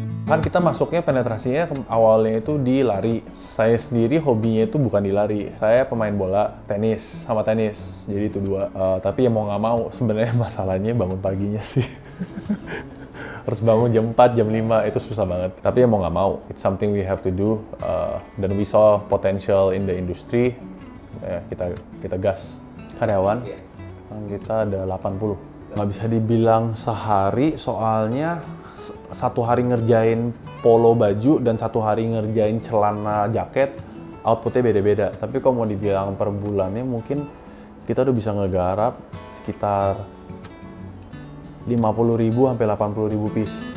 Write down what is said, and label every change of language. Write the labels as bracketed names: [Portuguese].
[Indonesian] Kan kita masuknya penetrasinya awalnya itu di lari. Saya sendiri hobinya itu bukan di lari. Saya pemain bola, tenis, sama tenis. Jadi itu dua. Tapi ya mau nggak mau, sebenarnya masalahnya bangun paginya sih. Harus bangun jam 4, jam 5, itu susah banget. Tapi ya mau nggak mau, [English] it's something we have to do. Dan we saw potential in the industry. [Indonesian] Kita gas. Karyawan, sekarang kita ada 80. Nggak bisa dibilang sehari, soalnya satu hari ngerjain polo baju dan satu hari ngerjain celana jaket, outputnya beda-beda. Tapi kalau mau dibilang per bulannya mungkin kita udah bisa ngegarap sekitar 50.000 sampai 80.000 piece.